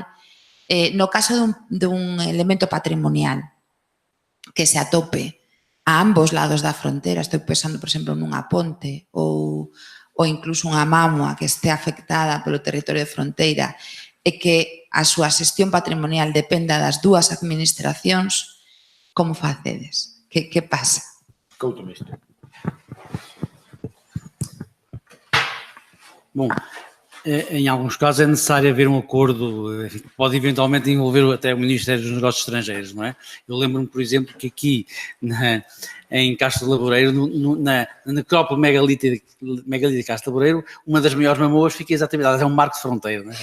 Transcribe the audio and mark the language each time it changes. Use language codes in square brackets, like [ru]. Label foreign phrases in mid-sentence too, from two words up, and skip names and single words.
[gl] No caso dun elemento patrimonial que se atope a ambos lados da fronteira, estou pensando, por exemplo, nunha ponte ou incluso unha mámoa que este afectada polo territorio de fronteira e que a súa xestión patrimonial dependa das dúas administracións, como facedes? Que pasa? Couto misto. [pt] Bom, em alguns casos é necessário haver um acordo, que pode eventualmente envolver até o Ministério dos Negócios Estrangeiros, não é? Eu lembro-me, por exemplo, que aqui em Castro Laboreiro, na necrópole megalítica de Castro Laboreiro, uma das maiores mamoas fica exatamente, é um marco de fronteira, não é?